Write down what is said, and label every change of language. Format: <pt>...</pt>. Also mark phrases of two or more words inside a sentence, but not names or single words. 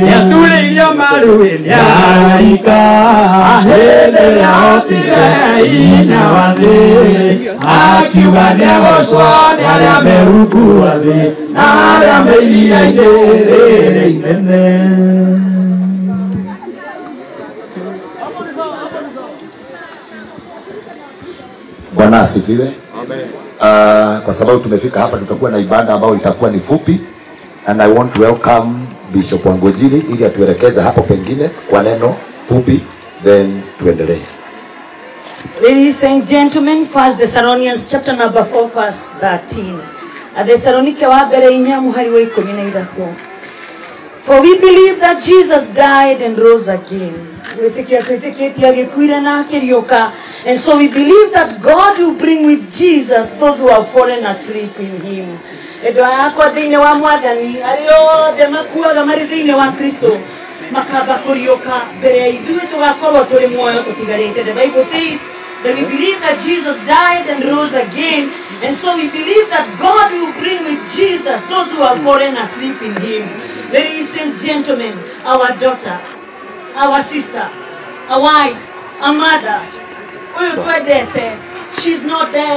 <ki>Nĩaturĩirio maru-inĩ araika hĩndĩ ĩrĩa ahotire hinya wa thĩ, akiuga nĩegocwo nĩ arĩa me rungu wa thĩ na arĩa me iria-inĩ rĩrĩ inene.</ki> <sw>Bwana asifiwe. Kwa sababu tumefika hapa, tutakuwa na ibada ambayo itakuwa ni fupi,</sw> <en>and I want to welcome Bishop Wangojiri</en> <sw>ili atuelekeze hapo pengine kwa neno fupi, then tuendelee.</sw> <en>Ladies and gentlemen, 1 Thessalonians chapter number 4 verse 13.</en> <ki>Athesalonike wa mbere inya muhari wa 13.</ki> <en>For we believe that Jesus died and rose again. And so we believe that God will bring with Jesus those who have fallen asleep in him.</en> <ki>Edo akwa thĩinĩ wa Mwathani arĩa othe makuaga marĩ thĩinĩ wa Kristo makamba kũriũka mbere ya ithuĩ tũgakorwo tũrĩ muoyo tũtigarĩte.</ki> <en>The Bible says that we believe that Jesus died and rose again, and so we believe that God will bring with Jesus those who have fallen asleep in him. Ladies and gentlemen, our daughter, our sister, a wife, a mother, she's not dead.</en>